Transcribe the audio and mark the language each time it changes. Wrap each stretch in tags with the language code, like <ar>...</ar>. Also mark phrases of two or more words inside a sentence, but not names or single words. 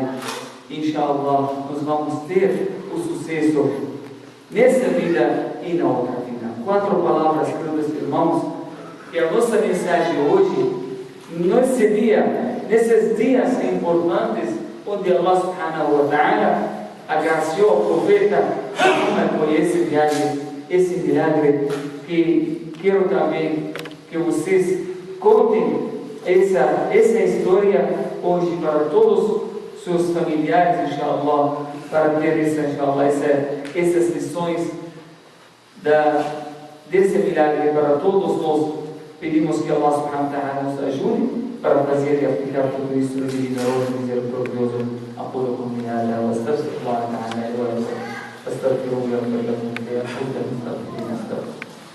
<pt>Inshallah, nós vamos ter o sucesso nessa vida e na outra vida. 4 palavras, queridos irmãos, que a nossa mensagem hoje, nesses dias importantes, onde</pt> <ar>الله سبحانه وتعالى</ar> <pt>agraciou o profeta Muhammad com esse milagre, que quero também que vocês contem essa história hoje para todos os seus familiares, inshallah, para ter essas lições desse milagre para todos nós. Pedimos que</pt> <ar>الله سبحانه وتعالى</ar> <pt>nos ajude para fazer e aplicar tudo isso divinoso, misericordioso.</pt> <ar>أقول قولي هذا واستغفر الله تعالى لي ولكم فاستغفروه يغفر لكم ويغفر لكم</ar>